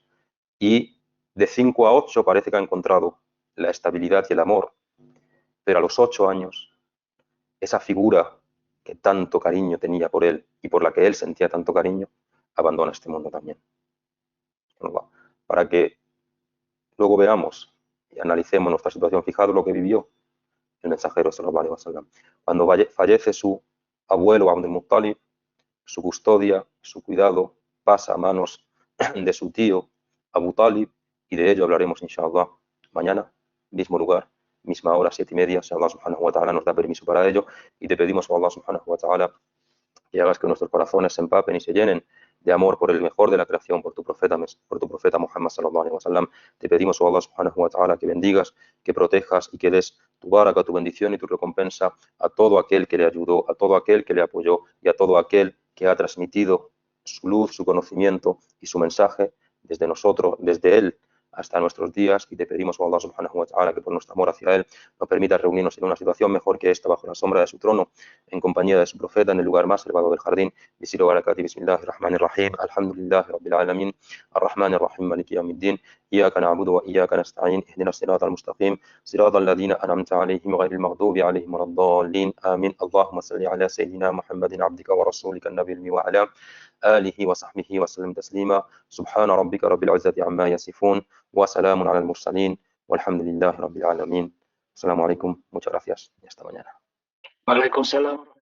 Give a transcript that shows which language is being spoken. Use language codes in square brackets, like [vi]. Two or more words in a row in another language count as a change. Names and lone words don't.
[es] Y de 5 a 8 parece que ha encontrado la estabilidad y el amor, pero a los 8 años, esa figura que tanto cariño tenía por él y por la que él sentía tanto cariño, abandona este mundo también. Para que luego veamos y analicemos nuestra situación, fijaros lo que vivió el mensajero [ar] صلى الله عليه وسلم. [es] Cuando fallece su abuelo Abdul Muttalib, su custodia, su cuidado pasa a manos de su tío Abu Talib, y de ello hablaremos inshallah mañana, mismo lugar, misma hora, 7:30, si [ar] الله سبحانه وتعالى [es] nos da permiso para ello, y te pedimos a [ar] الله سبحانه وتعالى [es] que hagas que nuestros corazones se empapen y se llenen de amor por el mejor de la creación, por tu profeta Muhammad [ar] صلى الله عليه وسلم. [es] Te pedimos, oh [ar] الله سبحانه وتعالى, [es] que bendigas, que protejas y que des tu baraka, tu bendición y tu recompensa a todo aquel que le ayudó, a todo aquel que le apoyó y a todo aquel que ha transmitido su luz, su conocimiento y su mensaje desde nosotros, desde él hasta nuestros días, y te pedimos, [ar] oh الله سبحانه وتعالى, [es] que por nuestro amor hacia él nos permita reunirnos en una situación mejor que esta, bajo la sombra de su trono, en compañía de su profeta, en el lugar más elevado del jardín. [ar] بسم الله بركاتي بسم الله الرحمن الرحيم الحمد لله رب العالمين الرحمن الرحيم مالك يوم الدين إياك نعبد وإياك نستعين اهدنا الصراط المستقيم صراط الذين أنعمت عليهم غير المغضوب عليهم ولا الضالين آمين. اللهم صل على سيدنا محمد عبدك ورسولك النبي الأمي وعلى آله وصحبه وسلم تسليما. سبحان ربك رب العزة عما يصفون وسلام على المرسلين والحمد لله رب العالمين. السلام عليكم, [es] muchas gracias y hasta mañana. [ar] وعليكم السلام.